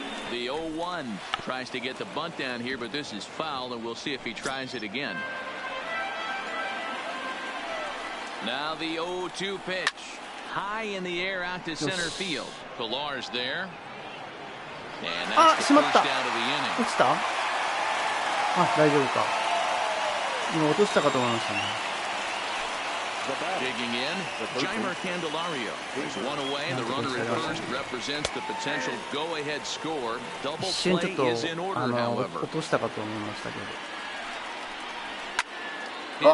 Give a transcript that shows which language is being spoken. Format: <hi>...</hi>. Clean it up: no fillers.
<en>The 0-1 tries to get the bunt down here, but this is foul, and we'll see if he tries it again. Now the 0-2 pitch. High in the air out to center field. Pilar's there. And that's the first out of the inning.</en> <ja>落ちた？あ、大丈夫か。今落としたかと思いましたね。</ja> <en>Digging in, Jeimer Candelario is one away. The runner at first represents the potential go-ahead score. Double play is in order, however.</en> <ja>落としたかと思いましたけど。</ja>